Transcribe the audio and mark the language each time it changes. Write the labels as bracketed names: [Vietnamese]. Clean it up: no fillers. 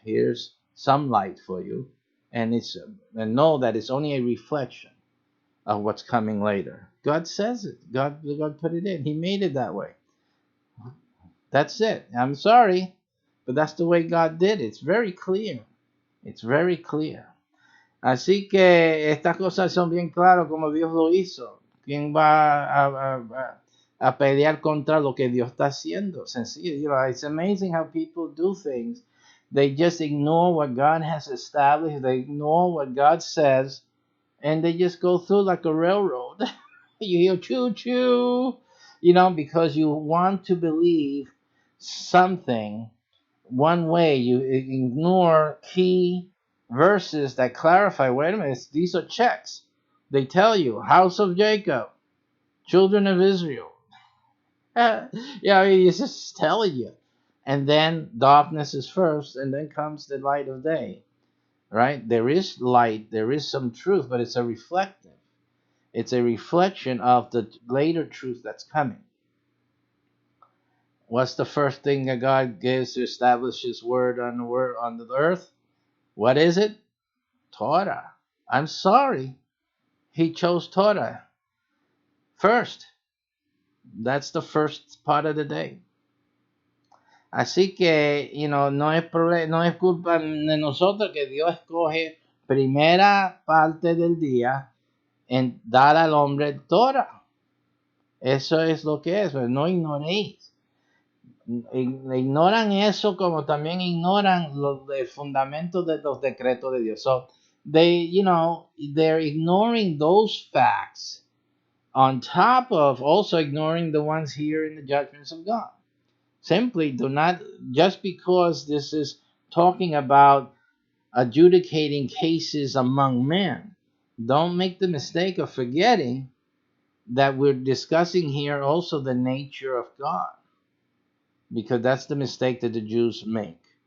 [English] Here's some light for you. And know that it's only a reflection of what's coming later. God says it. God put it in. He made it that way. That's it. I'm sorry, but that's the way God did it. It's very clear. It's very clear. [Spanish] Así que estas cosas son bien claras como Dios lo hizo. ¿Quién va a pelear contra lo que Dios está haciendo? Sencillo. [English] You know, it's amazing how people do things. They just ignore what God has established. They ignore what God says, and they just go through like a railroad. You hear choo choo, you know, because you want to believe something one way. You ignore key verses that clarify, wait a minute, these are checks. They tell you, house of Jacob, children of Israel. Yeah, I mean, it's just telling you. And then darkness is first, and then comes the light of day, right? There is light, there is some truth, but it's a reflective. It's a reflection of the later truth that's coming. What's the first thing that God gives to establish His word on the earth? What is it? Torah. I'm sorry. He chose Torah first. That's the first part of the day. [Spanish] Así que, [English] you know, [Spanish] no es culpa de nosotros que Dios escoge primera parte del día en dar al hombre Torah. Eso es lo que es, pero no ignoréis. Ignoran eso como también ignoran el fundamento de los decretos de Dios. [English] So they're ignoring those facts on top of also ignoring the ones here in the judgments of God. Simply do not, just because this is talking about adjudicating cases among men, don't make the mistake of forgetting that we're discussing here also the nature of God, because that's the mistake that the Jews make.